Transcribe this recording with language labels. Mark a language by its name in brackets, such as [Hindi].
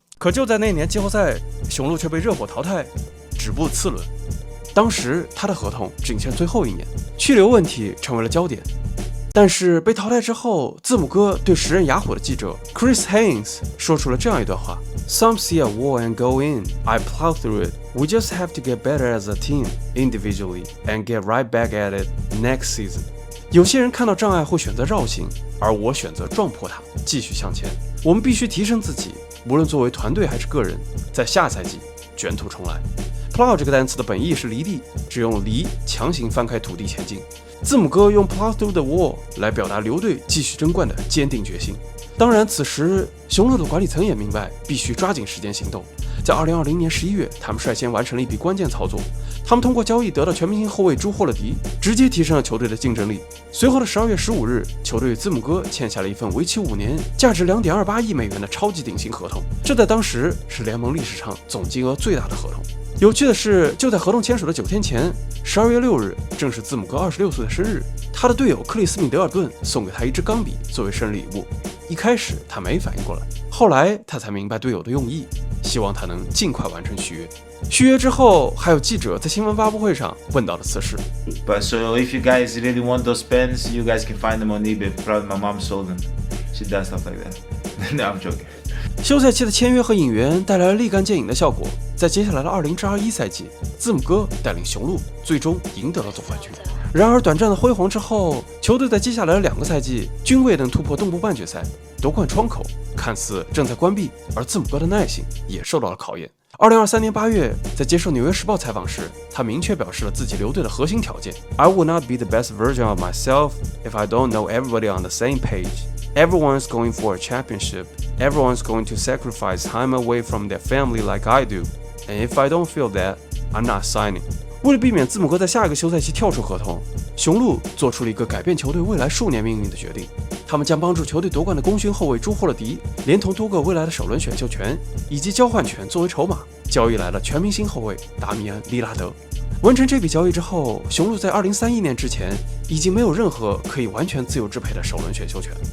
[Chinese] 可就在那年季后赛，雄鹿却被热火淘汰，止步次轮。当时他的合同仅剩最后1年，去留问题成为了焦点。但是被淘汰之后，字母哥对时任雅虎的记者 Chris Haynes 说出了这样一段话 ： [English] Some see a wall and go in. I plow through it. We just have to get better as a team, individually, and get right back at it next season. [Chinese] 有些人看到障碍会选择绕行，而我选择撞破它，继续向前。我们必须提升自己，无论作为团队还是个人，在下赛季卷土重来。 Plow 这个单词的本意是犁地，只用犁强行翻开土地前进。字母哥用 [English] plow through the wall [Chinese] 来表达留队继续争冠的坚定决心。当然，此时雄鹿的管理层也明白必须抓紧时间行动。在2020年11月，他们率先完成了一笔关键操作。他们通过交易得到全明星后卫朱霍勒迪，直接提升了球队的竞争力。随后的12月15日，球队与字母哥签下了一份为期5年、价值2.28亿美元的超级顶薪合同，这在当时是联盟历史上总金额最大的合同。有趣的是，就在合同签署的9天前，12月6日，正是字母哥26岁的生日。他的队友克里斯米德尔顿送给他一支钢笔作为生日礼物。一开始他没反应过来，后来他才明白队友的用意，希望他能尽快完成续约。续约之后，还有记者在新闻发布会上问到了此事。 [English] But so if you guys really want those pens, you guys can find them on eBay. Probably my mom sold them. She does stuff like that. No, I'm joking. [Chinese] 休赛期的签约和引援带来了立竿见影的效果，在接下来的20-21赛季，字母哥带领雄鹿最终赢得了总冠军。然而短暂的辉煌之后，球队在接下来的2个赛季均未能突破东部半决赛，夺冠窗口看似正在关闭，而字母哥的耐性也受到了考验。 2023年8月，在接受《纽约时报》采访时，他明确表示了自己留队的核心条件 ： [English] I will not be the best version of myself if I don't know everybody on the same page.Everyone's going for a championship. Everyone's going to sacrifice time away from their family like I do. And if I don't feel that, I'm not signing. [Chinese] 为了避免字母哥在下一个休赛期跳出合同，雄鹿做出了一个改变球队未来数年命运的决定。他们将帮助球队夺冠的功勋后卫朱霍勒迪，连同多个未来的首轮选秀权以及交换权作为筹码，交易来了全明星后卫达米安·利拉德。完成这笔交易之后，雄鹿在2031年之前已经没有任何可以完全自由支配的首轮选秀权。